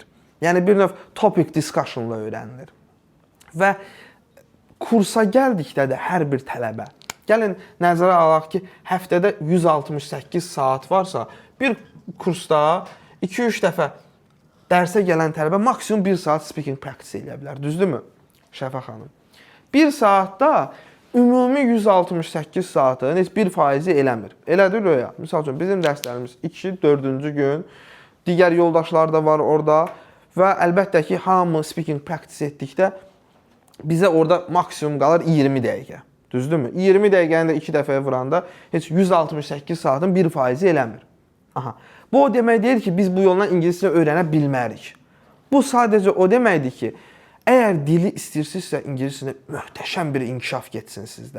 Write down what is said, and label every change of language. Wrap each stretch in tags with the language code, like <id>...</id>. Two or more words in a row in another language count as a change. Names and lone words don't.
<az>Yəni bir növ</az> <en>topic discussionla</en> <az>öyrənilir. Və kursa gəldikdə də hər bir tələbə, gəlin nəzərə alaq ki, həftədə 168 saat varsa, bir kursda 2-3 dəfə dərsə gələn tələbə maksimum 1 saat</az> <en>speaking practice</en> <az>eləyə bilər. Düzdürmü, Şəfə xanım? 1 saatda ümumi 168 saatın heç 1% eləmir. Elədir Röya. Misal üçün, bizim dərslərimiz 2-4-cü gün, digər yoldaşlar da var orada və əlbəttə ki, hamı</az> <en>speaking practice</en> <az>etdikdə bizə orada maksimum qalır 20 dəqiqə. Düzdürmü? 20 dəqiqəni də 2 dəfəyə vuranda heç 168 saatın 1% eləmir. Aha. Bu o demək deyil ki, biz bu yolla ingiliscə öyrənə bilmərik. Bu sadəcə o deməkdir ki, əgər dili istəyirsinizsə, ingiliscə möhtəşəm bir inkişaf getsin sizdə.</az>